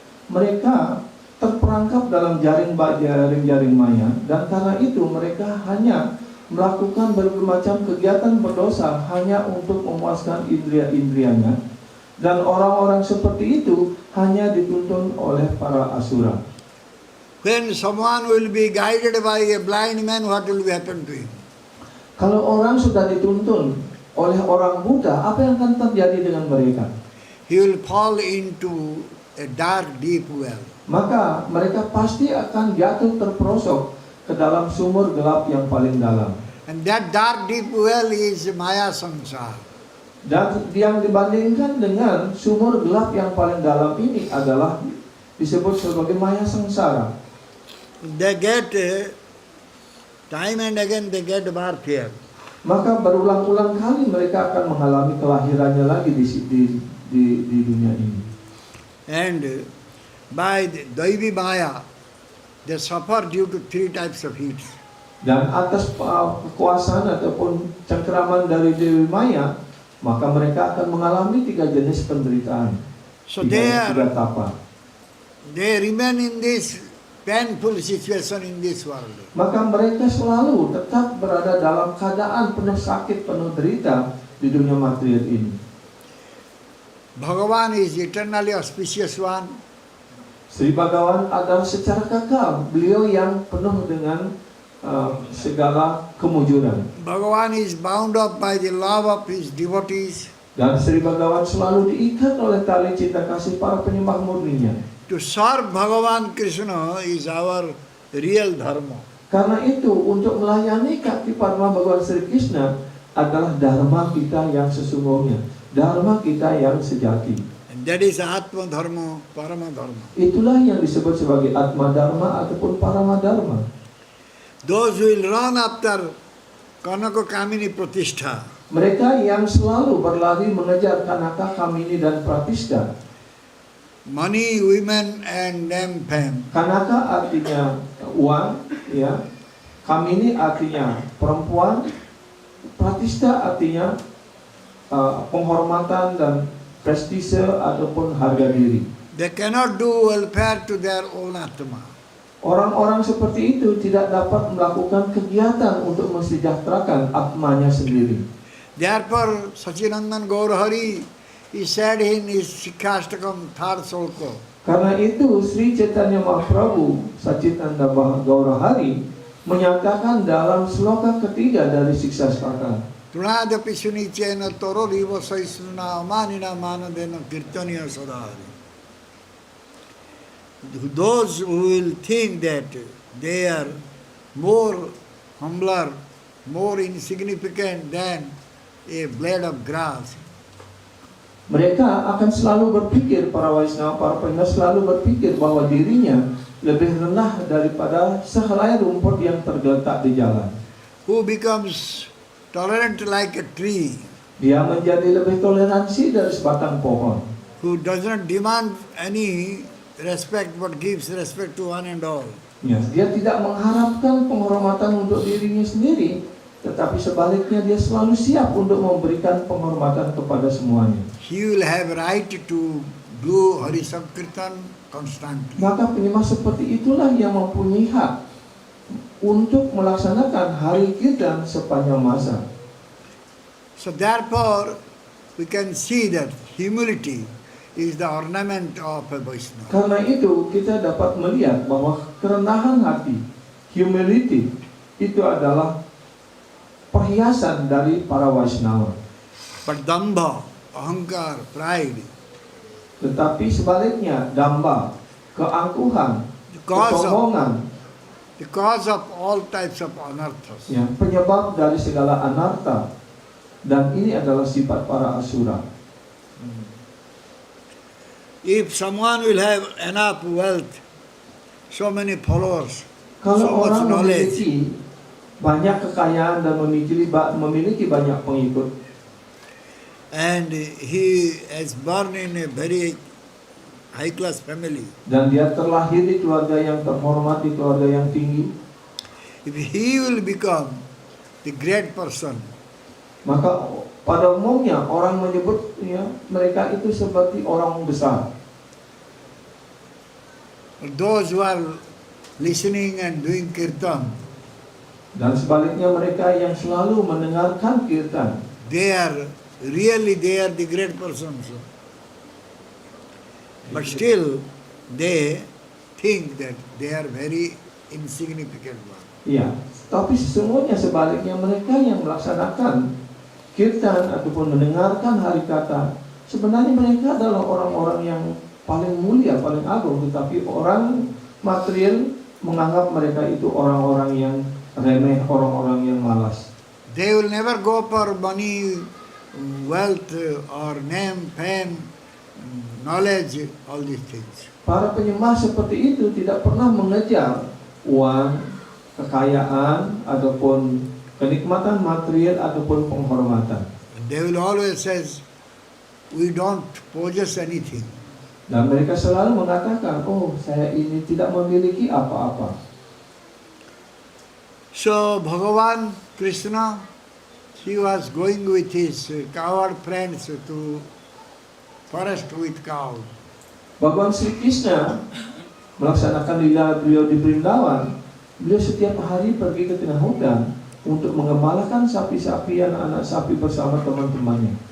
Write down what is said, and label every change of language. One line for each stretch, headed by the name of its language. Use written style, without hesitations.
Indonesian: Mereka terperangkap dalam jaring-jaring maya, dan karena itu mereka hanya melakukan berbagai macam kegiatan berdosa hanya untuk memuaskan indria-indrianya, dan orang-orang seperti itu hanya dituntun oleh para asura.
English: When someone will be guided by a blind man, what will happen to him?
Indonesian: Kalau orang sudah dituntun oleh orang buta, apa yang akan terjadi dengan mereka?
English: He will fall into a dark, deep well.
Indonesian: Maka mereka pasti akan jatuh terperosok ke dalam sumur gelap yang paling dalam.
English: And that dark, deep well is Maya Samsara.
Indonesian: Dan yang dibandingkan dengan sumur gelap yang paling dalam ini adalah disebut sebagai maya sengsara.
English: They get, time and again they get birth here.
Indonesian: Maka berulang-ulang kali mereka akan mengalami kelahirannya lagi di dunia ini.
English: And by the Daivi Maya, they suffer due to 3 types of heats.
Indonesian: Dan atas kekuasaan ataupun cengkeraman dari Dewi Maya, maka mereka akan mengalami 3 jenis penderitaan.
English: So
Indonesian: tiga tapa.
English: they remain in this painful situation in this world.
Indonesian: Maka mereka selalu tetap berada dalam keadaan penuh sakit, penuh derita di dunia material ini.
English: Bhagavan is eternally auspicious one.
Indonesian: Sri Bhagavan adalah secara kekal, beliau yang penuh dengan segala kemujuran.
English: Bhagavan is bound up by the love of his devotees.
Indonesian: Dan Sri Bhagavan selalu diikat oleh tali cinta kasih para penyembah murninya.
English: To serve Bhagavan Krishna is our real dharma.
Indonesian: Karena itu untuk melayani kaki Padma Bhagavan Sri Krishna adalah dharma kita yang sesungguhnya, dharma kita yang sejati.
English: And that is Atma Dharma, Parama Dharma.
Indonesian: Itulah yang disebut sebagai Atma Dharma ataupun Parama Dharma.
English: Those who will run after Kanaka Kamini Pratishtha,
Indonesian: Mereka yang selalu berlari mengejar Kanaka, Kamini dan Pratishta.
English: money, women and name fame.
Indonesian: Kanaka artinya uang, ya. Kamini artinya perempuan, Pratishta artinya penghormatan dan prestise ataupun harga diri.
English: They cannot do welfare to their own atma.
Indonesian: Orang-orang seperti itu tidak dapat melakukan kegiatan untuk mensejahterakan atmanya sendiri.
English: Therefore, Sachinandan Gaurahari, he said in his Sikhastakam third sloka,
Indonesian: Karena itu Sri Chaitanya Mahaprabhu Sachitananda Gaurahari menyatakan dalam sloka ketiga dari Siksastaka,
Sanskrit: Tunadapi Sunichena Toro Riva Saisuna Amanina Manadena Kirtaniya Sadhari.
English: Those who will think that they are more humbler, more insignificant than a blade of grass,
Indonesian: mereka akan selalu berpikir, para Vaishnava, para pendengar selalu berpikir bahwa dirinya lebih rendah daripada sehelai rumput yang tergeletak di jalan.
English: who becomes tolerant like a tree,
Indonesian: Dia menjadi lebih toleransi dari sebatang pohon,
English: who does not demand any respect but gives respect to one and all.
Indonesian: ya, dia tidak mengharapkan penghormatan untuk dirinya sendiri, tetapi sebaliknya dia selalu siap untuk memberikan penghormatan kepada semuanya.
English: He will have right to do Hari Sankirtan constantly.
Indonesian: Maka penyembah seperti itulah yang mempunyai hak untuk melaksanakan hari kirtan sepanjang masa.
English: So therefore, we can see that humility is the ornament of a Vaishnava.
Indonesian: Karena itu kita dapat melihat bahwa kerendahan hati, humility, itu adalah perhiasan dari para Vaishnava.
English: But dambha, ahankar, pride,
Indonesian: Tetapi sebaliknya, damba, keangkuhan, kesombongan,
English: the cause of all types of anarthas.
Indonesian: ya, penyebab dari segala anarta, dan ini adalah sifat para asura.
English: If someone will have enough wealth, so many followers,
Indonesian: Kalau
English: so much knowledge,
Indonesian: memiliki banyak kekayaan dan memiliki banyak pengikut,
English: and he has born in a very high class family,
Indonesian: dan dia terlahir di keluarga yang terhormat, di keluarga yang tinggi,
English: if he will become the great person,
Indonesian: maka pada umumnya orang menyebut, ya, mereka itu seperti orang besar.
English: those who are listening and doing kirtan,
Indonesian: Dan sebaliknya mereka yang selalu mendengarkan kirtan,
English: they are the great persons. But still, they think that they are very insignificant one.
Indonesian: ya, tapi sesungguhnya sebaliknya mereka yang melaksanakan kirtan ataupun mendengarkan hari kata, sebenarnya mereka adalah orang-orang yang paling mulia, paling agung, tetapi orang material menganggap mereka itu orang-orang yang remeh, orang-orang yang malas.
English: They will never go for money, wealth, or name, fame, knowledge, all these things.
Indonesian: Para penyembah seperti itu tidak pernah mengejar uang, kekayaan, ataupun kenikmatan material, ataupun penghormatan.
English: They will always say, we don't possess anything.
Indonesian: Dan mereka selalu mengatakan, oh, saya ini tidak memiliki apa-apa.
English: So Bhagavan Krishna, he was going with his cowherd friends to forest with cows.
Indonesian: Bhagavan Sri Krishna melaksanakan lila beliau di Vrindavan. Beliau setiap hari pergi ke tengah hutan untuk mengembalakan sapi-sapi, anak-anak sapi bersama teman-temannya.